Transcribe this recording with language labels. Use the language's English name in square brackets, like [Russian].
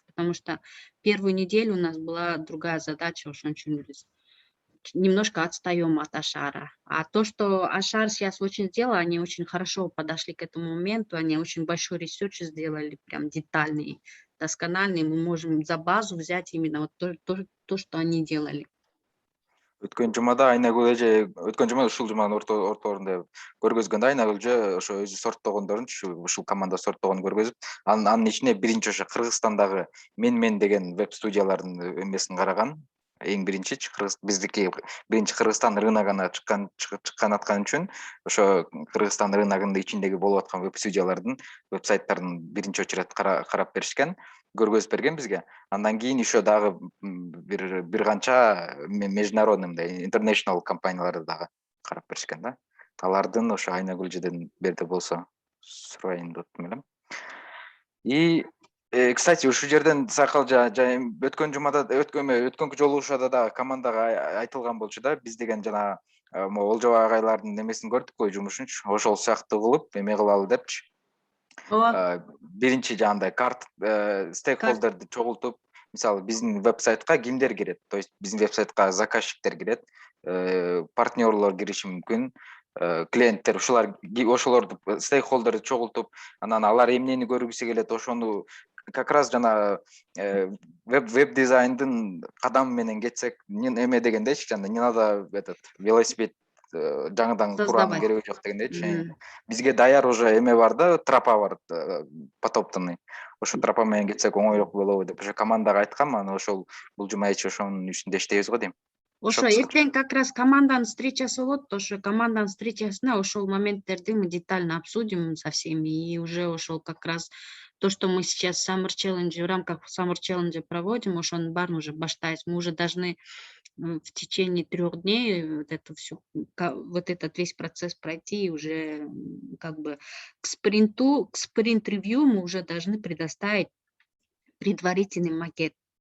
[Russian] Потому что первую неделю у нас была другая задача, [Kyrgyz] ошон үчүн биз [Russian] немножко отстаем от Ашара. А то, что Ашар сейчас очень сделал, они очень хорошо подошли к этому моменту, они очень большой ресерч сделали, прям детальный, доскональный. Мы можем за базу взять именно вот то, что они делали. [Kyrgyz] Өткөн жумада Айнагүл эже, өткөн жума ушул жуманын орторунда көргөзгөндө Айнагүл эже ошо өзү сорттогондорун, ушул команда сорттогонун көргөзүп, анын ичине биринчи ошо Кыргызстандагы мен деген веб студиялардын эмесин караган. Эң биринчи биздики биринчи Кыргызстан рыногуна чыккан аткан үчүн ошо Кыргызстан рыногунун ичиндеги болуп аткан веб студиялардын вебсайттарын биринчи очередь карап беришкен, көргөзүп берген бизге. Андан кийин еще дагы бир канча международный мындай international компанияларды дагы карап беришкен да. Алардын ошо Айнагүл эжеден берде болсо сурайын деп элем. [Russian] И кстати, [Kyrgyz] ушул жерден Сакал өткөн жумада, өткөнкү жолугушууда дагы командага айтылган болчу да, биз деген жана Олжо агайлардын немесин көрдүк кой, жумушунчу. Ошол сыяктуу кылып эме кылалы депчи. Биринчи жагандай стейкхолдерди чогултуп, мисалы биздин вебсайтка кимдер кирет? То есть биздин вебсайтка заказчиктер кирет, партнерлор кириши мүмкүн, клиенттер, ошолорду стейкхолдерди чогултуп, анан алар эмнени көргүсү келет, ошону как раз жана веб дизайндын кадамы менен кетсек, эме дегендейчи, жана [Russian] не надо велосипед [Kyrgyz] жаңыдан кураанын [Russian] Создавать. [Kyrgyz] кереги жок дегендейчи. Бизге даяр уже эме бар да, тропа бар, потоптонный. Ошо тропа менен кетсек оңойлук болобу деп уже командага айткам, анан ошол бул жума ичи ошонун үстүндө иштейбиз го дейм. Ошо эртең как раз команданын встречасы болот. Ошо команданын встречасына ошол моменттерди [Russian] мы детально обсудим со всеми. И уже ошол как раз то, что мы сейчас Summer Challenge, в рамках Summer Challenge проводим, [Kyrgyz] ошонун баарын уже баштайбыз. [Russian] Мы уже должны в течение 3 дней вот это все, вот этот весь процесс пройти, и уже как бы к спринт-ревью мы уже должны предоставить предварительный макет.